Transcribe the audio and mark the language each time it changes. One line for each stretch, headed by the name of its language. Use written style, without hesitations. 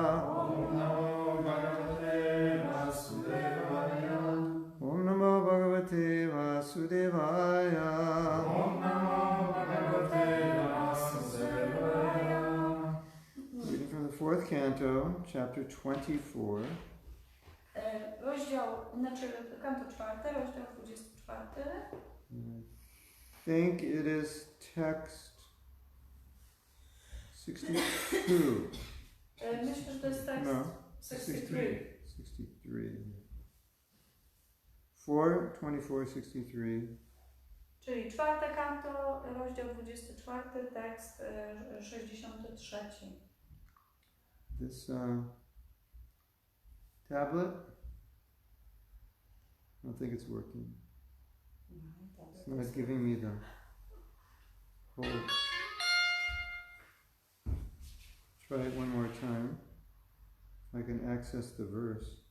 Sanskrit: Om Namo Bhagavate Vasudevaya. Om Namo Bhagavate Vasudevaya. Om Namo Bhagavate Vasudevaya.
English: Reading from the 4th canto, chapter 24.
Polish: Rozdział, znaczy kanto 4, rozdział 24.
English: I think it is text 62.
Polish: Myślę, że to jest tekst
English: No, 63. 63. 4, 24, 63.
Polish: Czyli 4 kanto, rozdział 24, tekst 63.
English: This tablet, I don't think it's working. It's not giving me the whole. Try it one more time. If I can access the verse.